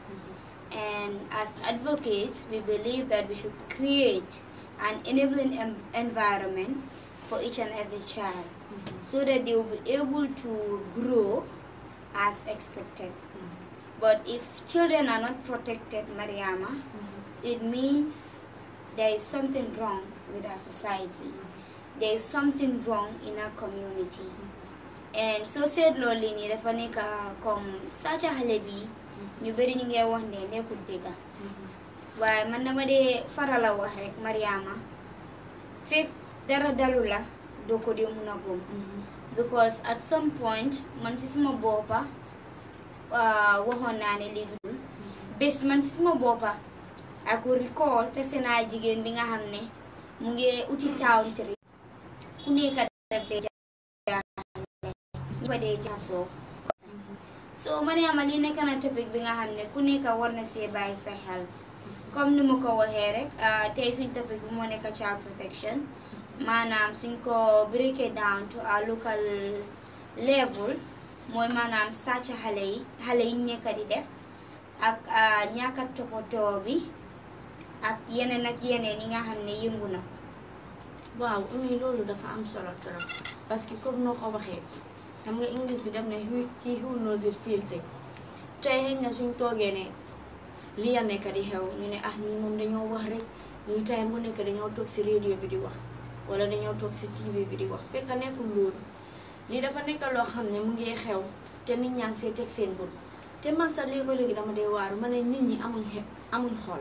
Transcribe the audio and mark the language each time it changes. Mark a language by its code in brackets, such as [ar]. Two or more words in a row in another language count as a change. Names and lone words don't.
[en] And as advocates, we believe that we should create an enabling environment for each and every child, so that they will be able to grow as expected. But if children are not protected, Mariama, it means there is something wrong with our society. There is something wrong in our community. And so said [wo] loolu nii dafa nekk comme sàcca xale bi ñu bëri ñu ngi wax ne nekkul dëgg, waaye man dama dee faral a wax rek Mariama, fekk dara dalu la doo ko dee mun a gëm, [en] because at some point [wo] man si suma boppa waxoon naa ne lii dul bés man si suma boppa [en] I could recall [wo] te seenaa jigéen bi nga xam ne mu ngi uti [en] town trip [wo] ku nekk def dee so Mariama li nekk na topic bi nga xam ne ku nekk war na see bàyyi sa xel, comme ni ma ko waxee rek tey suñ topic bi moo nekk [en] child protection, [wo] maanaam suñ ko [en] break it down to a local level [wo] mooy maanaam sàcca xale yi nekk di def ak ñàkk a toppatoo bi ak yeneen yi nga xam ne yëngu na. Waaw Oumie loolu dafa am solo [fr] trop parce que comme [wo] noo ko waxee xam nga English bi def ne [en] he who knows it feels it. [wo] Tey xëy na suñ toogee ne lii a nekk di xew ñu ne ñii moom dañoo wax rek ñii tey mu nekk dañoo toog si radio bi di wax wala dañoo toog si TV bi di wax, fekk nekkul loolu. lii dafa nekk loo xam ne mu ngi xew te nit ñaa ngi see teg seen bët, te man sax léegi dama dee waaru ma ne nit ñi amuñ xool.